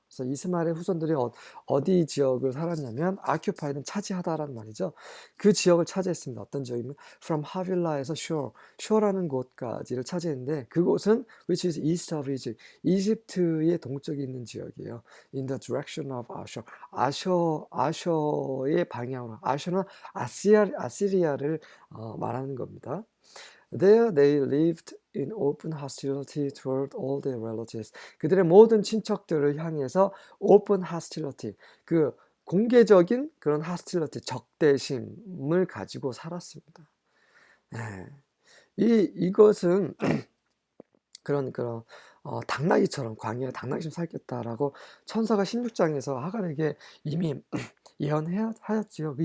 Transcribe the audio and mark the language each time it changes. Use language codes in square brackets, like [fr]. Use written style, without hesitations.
[ko] 그래서 이스마엘의 후손들이 어디 지역을 살았냐면 occupy는 차지하다라는 말이죠. 그 지역을 차지했습니다. 어떤 지역이면 [en] from Havilah [ko] 에서 Shur, Shur라는 곳까지를 차지했는데 그곳은 [en] which is east of Egypt, [ko] 이집트의 동쪽에 있는 지역이에요. [en] In the direction of Ashur, [ko] 아셔의 방향으로. 아셔는 아시리아를 말하는 겁니다. [en] There they lived in open hostility toward all their relatives. [ko] 그들의 모든 친척들을 향해서 [en] open hostility, [ko] 그 공개적인 그런 hostility, 적대심을 가지고 살았습니다. 네. 이것은 그런 당나귀처럼 광야에 당나귀처럼 살겠다라고 천사가 16장에서 하갈에게 이미 예언하였지요.